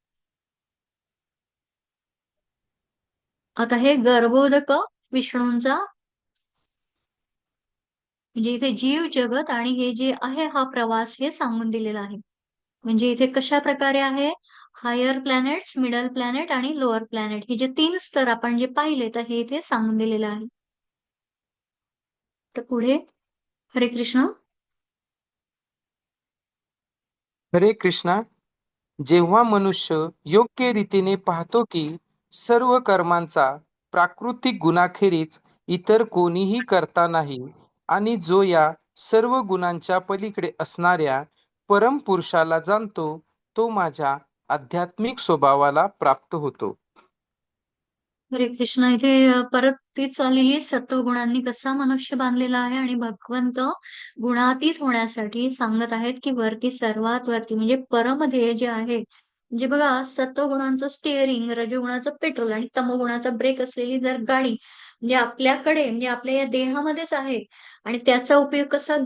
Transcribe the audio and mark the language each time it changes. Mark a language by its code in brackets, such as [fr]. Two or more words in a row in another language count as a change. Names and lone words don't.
[mr] आता हे गर्भोदक विष्णूंचा, म्हणजे इथे जीव जगत आणि हे जे आहे हा प्रवास हे सांगून दिलेला आहे. म्हणजे इथे कशा प्रकारे आहे? [en] higher planets, middle planet [mr] आणि [en] lower planet, [mr] हे जे 3 स्तर आपण जे पाहिले, तर हे इथे सांगून दिलेलं आहे. तर पुढे, हरे कृष्ण. हरे कृष्णा. जेव्हा मनुष्य योग्य रीतीने पाहतो की सर्व कर्मांचा प्राकृतिक गुणाखेरीज इतर कोणीही करता नाही आणि जो या सर्व गुणांच्या पलीकडे असणाऱ्या परमपुरुषाला जाणतो, तो माझ्या आध्यात्मिक स्वभावाला प्राप्त होतो. हरे कृष्ण. इथे परत तीच आलेली आहे, सत्वगुणांनी कसा मनुष्य बांधलेला आहे, आणि भगवंत गुणातीत होण्यासाठी सांगत आहेत, की वरती, सर्वात वरती म्हणजे परमध्येय जे आहे, म्हणजे बघा, सत्वगुणांचं स्टिअरिंग, रजोगुणाचं पेट्रोल आणि तमोगुणाचा ब्रेक असलेली जर गाडी म्हणजे आपल्याकडे, म्हणजे आपल्या या देहामध्येच आहे, आणि त्याचा उपयोग कसा?